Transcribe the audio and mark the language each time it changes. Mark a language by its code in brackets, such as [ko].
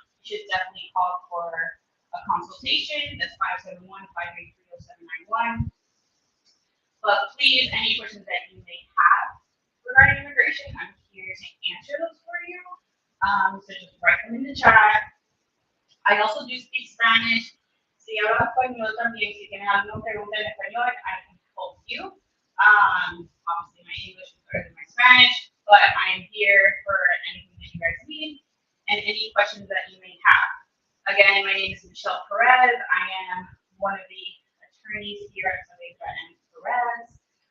[en] You should definitely call for a consultation. That's 571-583-0791. But please, any questions that you may have regarding immigration, I'm here to answer those for you. So just write them in the chat. I also do speak Spanish. [es] Si hablas español también, si tienes alguna pregunta en español, [en] I can help you. Obviously, my English is better than my Spanish, but I am here for anything that you guys need and any questions that you may have. Again, my name is Michelle Perez. I am one of the attorneys here at Saavedra and Perez.